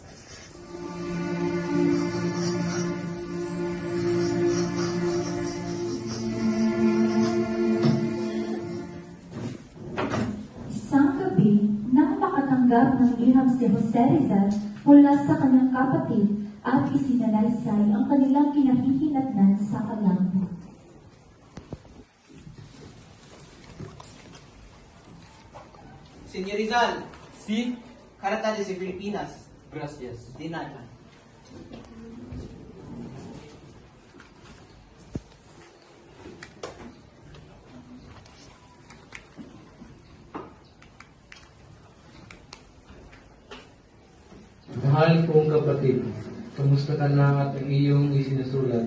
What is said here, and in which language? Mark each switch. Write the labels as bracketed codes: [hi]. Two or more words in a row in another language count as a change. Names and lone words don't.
[tl] Isang gabi, nang makatanggap ng liham si Jose Rizal mula sa kanyang kapatid at isinalaysay ang kanilang kinahihinatnan sa kalambo. [es] Señor Rizal, sí, Carta de Filipinas. Gracias. De nada. [tl] Mahal kong kapatid, kamusta ka na at ang iyong isinusulat?